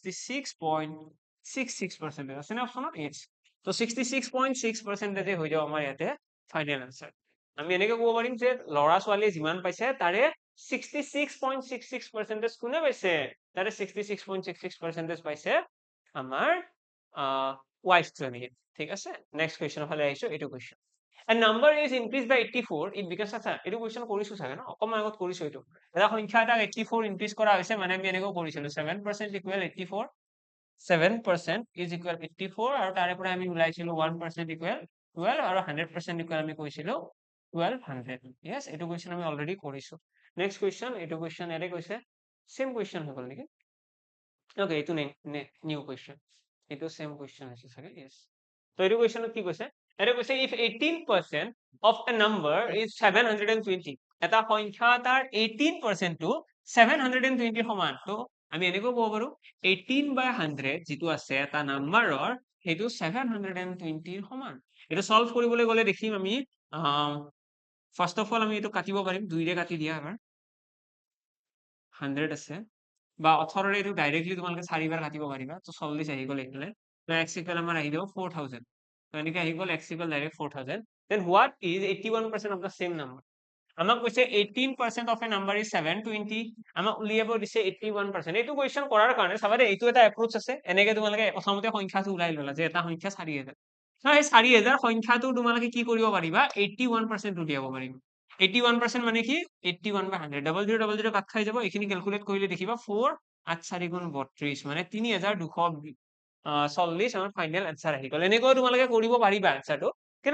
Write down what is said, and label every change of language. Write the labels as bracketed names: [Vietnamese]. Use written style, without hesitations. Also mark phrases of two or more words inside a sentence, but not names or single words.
[Assamese] 66.66% আছে না অপচনত yes তো 66.6% হৈ যাব আমাৰ ইয়াতে [English] final answer [Assamese] আমি এনেকৈ ক'ব পাৰিম যে ল'ৰা ছোৱালীয়ে যিমান পাইছে তাৰে 66.66% কোনে পাইছে তাৰে 66.66% পাইছে আমাৰ ওয়াইফ জনীয়ে ঠিক আছে নেক্সট কোৱেশ্চনৰ ফালে আহিছো এইটো কোৱেশ্চন [English] a number is increased by 84 it becomes [Assamese] আচ্ছা এইটো কোৱেশ্চন কৰিছো চাগে ন অকমান আগত কৰিছো এইটো এটা সংখ্যা এটা 84 ইনক্ৰিজ কৰা হৈছে মানে আমি এনেকৈ কৰিছিলো 7% ইকুৱেল 84 7% [English] is equal 84 [Assamese] আৰু তাৰে পৰা আমি উলাইছিলো 1% ইকুৱেল 12 আৰু 100% ইকুৱেল আমি কৈছিলো 1200 yes এইটো কোৱেশ্চন আমি অলৰেডি কৰিছো নেক্সট কোৱেশ্চন এইটো কোৱেশ্চন এৰে কৈছে [English] same question [Assamese] হৈ গল নেকি ওকে এইটো [English] new question [Assamese] এইটো [English] same question [Assamese] আছে চাগে yes তো এইটো কোৱেশ্চনত কি কৈছে এটা কৈছে [English] if 18% of a number is 720 [Assamese] এটা সংখ্যা তাৰ 18% টো 720 সমান তো আমি এনেকৈ ক'ব পাৰো 18/100 যিটো আছে এটা নাম্বাৰৰ সেইটো 720 সমান এটা সলভ কৰিবলৈ গলে দেখিম আমি [English] first of all [Assamese] আমি এইটো কাটিব পাৰিম 2 ৰে কাটি দিয়া এবাৰ 100 আছে বা 18 ৰে এইটো ডাইৰেক্টলি তোমালোকে 4 বাৰ কাটিব পাৰিবা তো 40 আহি গল এইফালে তো x ইকুৱেল আমাৰ আহি যাব 4000 তো এনেকৈ আহি গল x ইকুৱেল ডাইৰেক্ট 4000 [English] then what is 81% of the same number [Assamese] আমাক কৈছে [English] 18% of a number is 720 [Assamese] আমাক উলিয়াব দিছে 81% এইটো কোৱেশ্চন কৰাৰ কাৰণে চাবা দে এইটো এটা এপ্ৰোচ আছে এনেকৈ তোমালোকে প্ৰথমতে সংখ্যাটো উলাই ললা যে এটা সংখ্যা 4000 তো এই 4000 সংখ্যাটো তোমালোকে কি কৰিব পাৰিবা 81% উলিয়াব পাৰিবা 81% মানে কি 81/100 0000 কাট খাই যাব এইখিনি ক্যালকুলেট কৰিলে দেখিবা 4 8 4 গুণ 32 মানে 3240 আমাৰ [English] final answer [Assamese] আহি গল এনেকৈ তোমালোকে কৰিব পাৰিবা আনসাৰটো কিন্তু